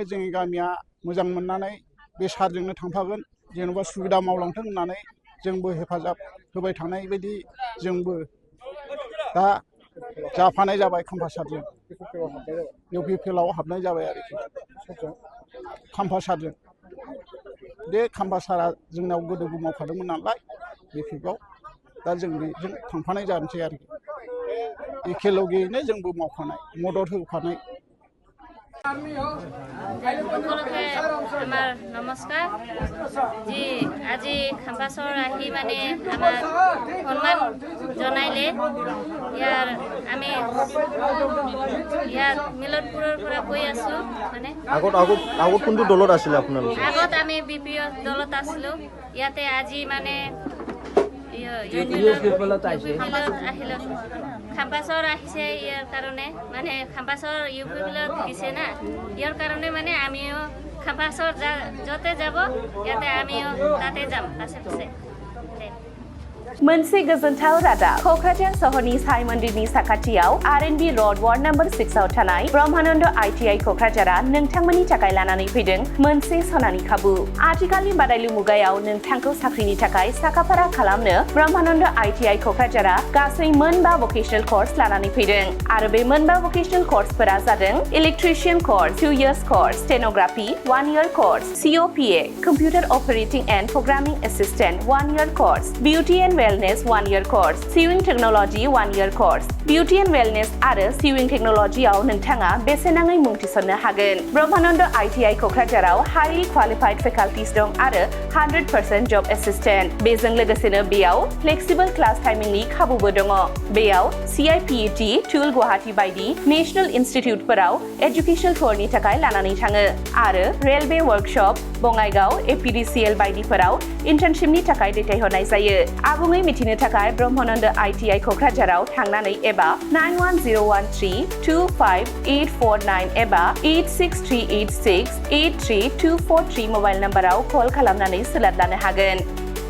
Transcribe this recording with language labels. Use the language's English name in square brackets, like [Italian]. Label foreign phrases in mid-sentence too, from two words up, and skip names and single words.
[Bodo] जोंनि गामिया मोजां मोननानै बे सारजोंनो थांफागोन जेन'बा सुबिदा मावलांथों होननानै जोंबो हेफाजाब होबाय थानाय बायदि जोंबो दा जाफानाय जाबाय खाम्फासारजों इउपिपिएलआव हाबनाय जाबाय आरोखि खाम्फासारजों बे खाम्फासारा जोंनाव गोदोबो मावखादोंमोन नालाय बिपिएफआव दा जों बेजों थांफानाय जानोसै आरोखि एखे लगेयैनो जोंबो मावफानाय मदद होफानाय [Assamese] সকলোকে আমার নমস্কার জি আজি খাম্পাছৰ আহি মানে আমাৰ সন্মান জনাইলে ইয়াৰ আমি ইয়াত মিলনপুৰৰ পৰা কৈ আছো মানে আগত কোনটো দলত আছিল আপোনালোক আগত আমি বিপিএফ দলত আছিলো ইয়াতে আজি মানে খাম্পাছৰ আহিছে ইয়াৰ কাৰণে মানে খাম্পাছৰ ইউপিপিএলত দিছে না ইয়াৰ কাৰণে মানে আমিও খাম্পাছৰ যতে যাব ইয়াতে আমিও তাতে যাম পাছে পাছে [Bodo] मोनसे गोजोनथाव रादाब क'क्राझार सहरनि साइ मन्दिरनि साखाथियाव R&B र'ड वार्ड नम्बर 6 आव थानाय ब्रह्मानन्द ITI क'क्राझारा नोंथांमोननि थाखाय लानानै फैदों मोनसे सनानि खाबु आथिखालनि बादायलु मुगायाव नोंथांखौ साख्रिनि थाखाय साखाफारा खालामनो ब्रह्मानन्द ITI क'क्राझारा गासै मोनबा [English] vocational course [Bodo] लानानै फैदों आरो बे मोनबा भकेशनेल कर्सफोरा जादों [English] electrician course 2 years course stenography 1 year course COPA computer operating and programming assistant 1 year course beauty and Wellness 1 year course, Sewing Technology 1 year course, Beauty and Wellness [Bodo] आरो [English] Sewing Technology [Bodo] आव नोंथाङा बेसेनाङै मुं थिसननो हागोन। ब्रह्मानन्द ITI क'क्राझाराव [English] highly qualified faculties [Bodo] दं आरो [English] 100% job assistant। [Bodo] बेजों लोगोसेनो बेयाव [English] flexible class timing [Bodo] नि खाबुबो दङ। बेयाव CIPET, टुल गुवाहाटी बायदि नेशनेल इनस्टिट्युटफोराव [English] educational tour [Bodo] थाखाय लानानै थाङो आरो [English] railway workshop, [Bodo] बङाइगाव, APDCL बायदिफोराव इन्टार्नशिपनि थाखाय दैथायहरनाय जायो। आबुङै मिथिनो थाखाय ब्रह्मानन्द ITI क'क्राझाराव थांनानै एबा 9101325849 एबा 86386832443 [English] mobile number [Bodo] कल खालामनानै सोलाद लानो हागोन।